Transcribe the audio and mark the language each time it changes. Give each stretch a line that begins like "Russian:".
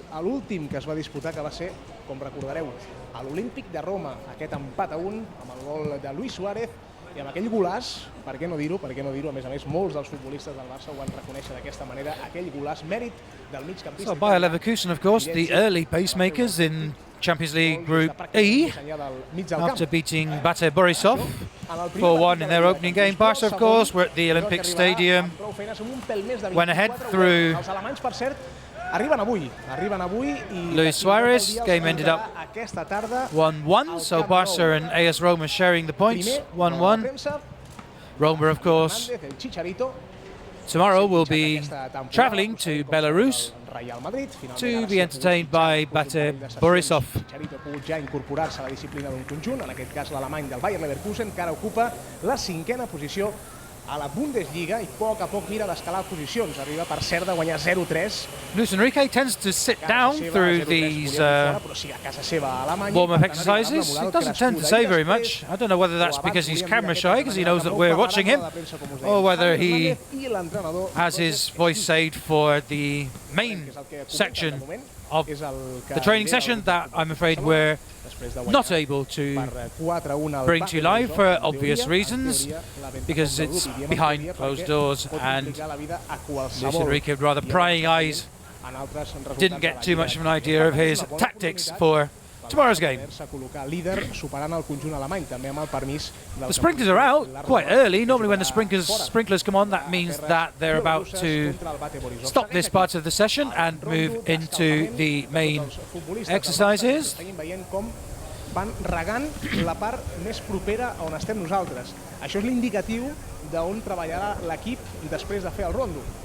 Catalan: L'últim que es va disputar, que va ser, com recordareu, a l'Olímpic de Roma, aquest empat a 1 amb el gol de Luis Suárez i amb aquell golàs, per què no dir-ho, a més, molts dels futbolistes del Barça ho van reconèixer d'aquesta manera, aquell golàs, mèrit del migcampista.
English: So Bayer Leverkusen, of course, the early pacemakers in Champions League Group E, after beating Bayer Borisov 4-1 in their opening game. Barca, of course, were at the Olympic Stadium, went ahead through
Catalan: Arriben avui i
English: Luis Suarez. Game ended up 1-1, so Barca and AS Roma sharing the points, 1-1. Roma, of course, tomorrow will be travelling to Belarus to be entertained by Bayer Borisov.
Catalan: Chicharito ha pogut ja incorporar-se a la disciplina d'un conjunt, en aquest cas l'alemany del Bayer Leverkusen, que ara ocupa la 5a posició a la Bundesliga i a poc mira d'escalar posicions. Arriba, per cert, de guanyar 0-3.
English: Luis Enrique tends to sit down through these warm-up exercises. He doesn't tend to say very much. I don't know whether that's because he's camera shy, because he knows that we're watching him, or whether he has his voice saved for the main section of the training session that I'm afraid we're not able to bring to you live for obvious reasons, because it's behind closed doors and Luis Enrique, with rather prying eyes, didn't get too much of an idea of his tactics for tomorrow's game. The sprinklers are out quite early. Normally when the sprinklers come on, that means that they're about to stop this part of the session and move into the main exercises.
Catalan: Van regant la part més propera a on estem nosaltres. Això és l'indicatiu d'on treballarà l'equip després de fer el Rondo.